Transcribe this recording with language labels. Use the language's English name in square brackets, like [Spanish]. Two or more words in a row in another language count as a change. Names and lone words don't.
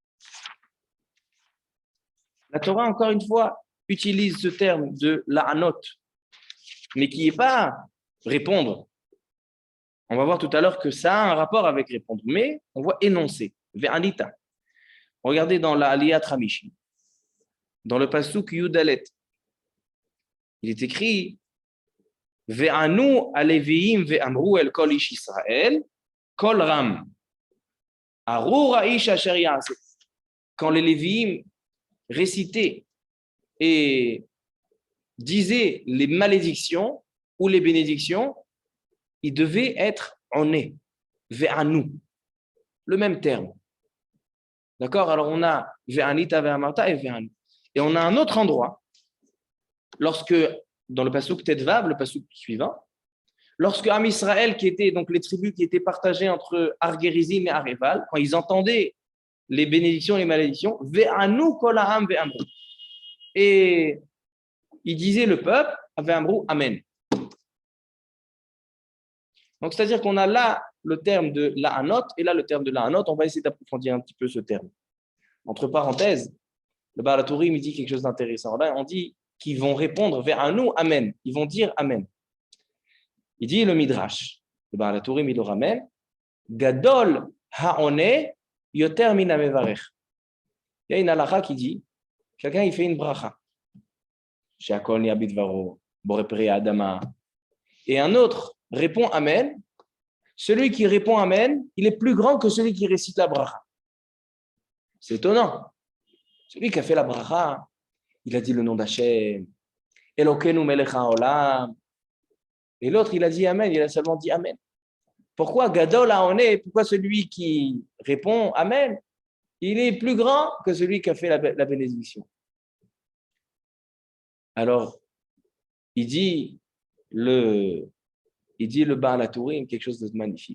[French] La Torah, encore une fois, utilise ce terme de la'anot, mais qui n'est pas répondre. On va voir tout à l'heure que ça a un rapport avec répondre, mais on voit énoncer, ve'anita. Regardez dans la [Hebrew] עליית חמישי, [French] dans le [Hebrew] פסוק י"ד, [French] il est écrit [Hebrew] וענו הלויים ואמרו אל כל איש ישראל קול רם. ארור האיש אשר יעשה. [French] Quand les Lévi'im récitaient et disaient les malédictions ou les bénédictions, ils devaient être en nez, ve'anu, le même terme. D'accord? Alors on a [Hebrew] וענית ואמרת [French] et ve'anu. Et on a un autre endroit, lorsque, dans le [Hebrew] פסוק ט"ו, [French] le pasuk suivant, lorsque [Hebrew] עם ישראל, [French] qui était donc les tribus qui étaient partagées entre Argerizim et Areval, quand ils entendaient les bénédictions et les malédictions, [Hebrew] וענו כל העם ואמרו. [French] Et ils disaient le peuple, ve'amru, amen. Donc c'est-à-dire qu'on a là le terme de la'anot et là le terme de la'anot. On va essayer d'approfondir un petit peu ce terme. Entre parenthèses, le Baal HaTurim, il dit quelque chose d'intéressant. Là, on dit qu'ils vont répondre vers nous, amen. Ils vont dire amen. Il dit le Midrash, le Baal HaTurim, il le ramène. [Hebrew] גדול העונה יותר מן המברך. [French] Il y a une halakha qui dit, quelqu'un il fait une bracha. [Hebrew] שהכל נהיה בדברו, בורא פרי האדמה. [French] Et un autre répond amen. Celui qui répond amen, il est plus grand que celui qui récite la bracha. C'est étonnant. Celui qui a fait la bracha, il a dit le nom d'Hachem, [Hebrew] אלוקינו מלך העולם. [French] Et l'autre, il a dit amen, il a seulement dit amen. Pourquoi [Hebrew] גדול העונה? [French] Pourquoi celui qui répond amen, il est plus grand que celui qui a fait la bénédiction? Alors, il dit le Baal HaTurim quelque chose de magnifique.